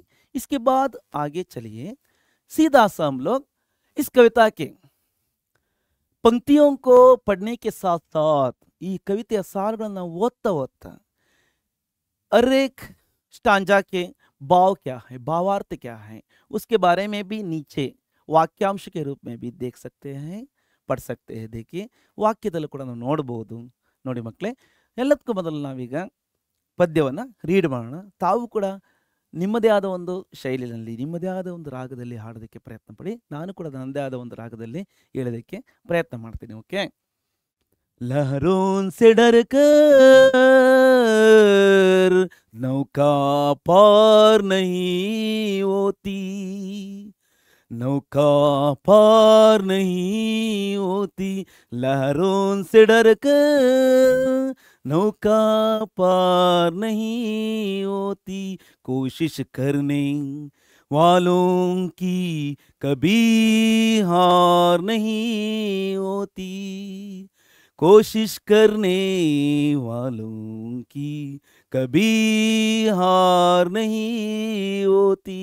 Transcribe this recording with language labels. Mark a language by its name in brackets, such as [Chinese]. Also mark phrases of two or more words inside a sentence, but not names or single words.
[Hindi] इसके बाद आगे चलिए, सीधा सा हम लोग इस कविता के पंक्तियों को पढ़ने के साथ साथ [Kannada] ಈ ಕವಿತೆಯ ಸಾಲುಗಳನ್ನು ಓದ್ತಾ [Hindi] हर एक स्टांजा के भाव क्या है, भावार्थ क्या है, उसके बारे में भी नीचे वाक्यांश के रूप में भी देख सकते हैं, पढ़ सकते हैं। [Kannada] देखिए ವಾಕ್ಯದಲ್ಲೂ ಕೂಡ ನಾವು ನೋಡಬಹುದು। ನೋಡಿ ಮಕ್ಕಳೇ, ಎಲ್ಲದಕ್ಕೂ ಮೊದಲು ನಾವೀಗ ಪದ್ಯವನ್ನು ರೀಡ್ ಮಾಡೋಣ। ತಾವು ಕೂಡ ನಿಮ್ಮದೇ ಆದ ಒಂದು ಶೈಲಿನಲ್ಲಿ, ನಿಮ್ಮದೇ ಆದ ಒಂದು ರಾಗದಲ್ಲಿ ಹಾಡೋದಕ್ಕೆ ಪ್ರಯತ್ನ ಪಡಿ. ನಾನು ಕೂಡ ನನ್ನದೇ ಆದ ಒಂದು ರಾಗದಲ್ಲಿ ಹೇಳೋದಕ್ಕೆ ಪ್ರಯತ್ನ ಮಾಡ್ತೀನಿ. ಓಕೆ. [Hindi] लहरों से डर कर नौका पार नहीं होती, नौका पार नहीं होती, लहरों से डर कर नौका पार नहीं होती, कोशिश करने वालों की कभी हार नहीं होती, कोशिश करने वालों की कभी हार नहीं होती।